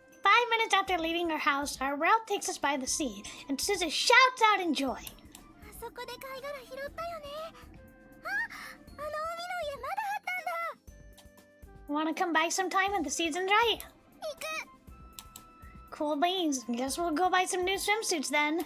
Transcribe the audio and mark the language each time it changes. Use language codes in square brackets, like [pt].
[en] 5 minutes after leaving our house, our route takes us by the sea, and Suzu shouts out in joy. [ja] あそこで貝殻拾ったよね。あの海の家まだあったんだ。 [en] Wanna come by sometime when the season's right? [ja] 行く。 [en] Cool beans. Guess we'll go buy some new swimsuits then.